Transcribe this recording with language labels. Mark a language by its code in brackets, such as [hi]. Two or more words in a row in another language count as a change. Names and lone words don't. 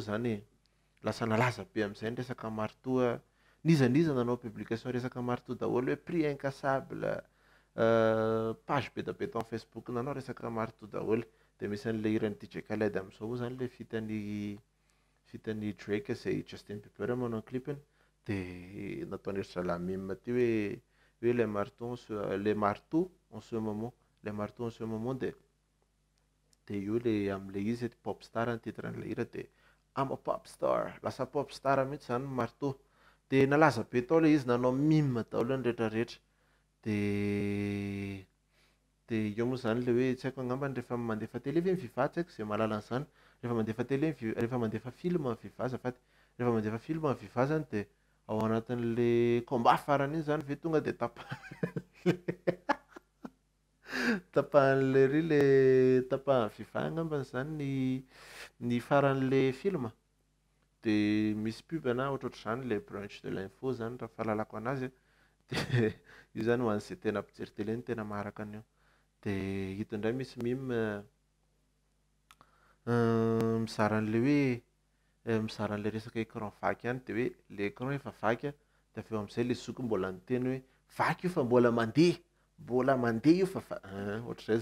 [mg] zany lasa nalaza be amin'izay ny resaka marteau nizaniza nanao publication resaka marteau daholo hoe [fr] prix incasable [mg] page be da be tao amin'ny Facebook nanao resaka marteau daholo de misy an'le irany DJ Khaled amin'izao moa zany le fitany Drake zay Justin Bieber manao clipiny de nataony ry zalahy mime ty hoe [fr] le marteau en ce moment [mg] de io le am'le izy [en] pop star [mg] ny titran'le hira de [en] I'm a pop star [mg] lasa [en] pop star [mg] mihitsy zany marteau de nalaza be tao le izy nanao mime daholo ny rehetrarehetra de eo moa zany le hoe tsy haiko angambany rehefa mandefa télé ve miviva tsy haiko zay mahalala an'izany rehefa mandefa télé rehefa mandefa film miviva azafady rehefa mandefa film miviva zany de ao anatin'le combat farany iny zany ve tonga de tapahan'le ry le tapahany viva angambany zany ny faran'le film de misy pub na ohatrohatr'izany [fr] le branche de l'info [mg] zany raha fahalalako anazy de io zany ho an'izay tena mpijery télé ny tena maharaka an'io de hita indray misy mime mizara an'le hoe mizara an'le resaka écran vaky ihany de hoe le écran efa vaky de avy eo amin'izay le zoky mbola niteny hoe vaky io fa mbola mandeha io fa ohatr'izay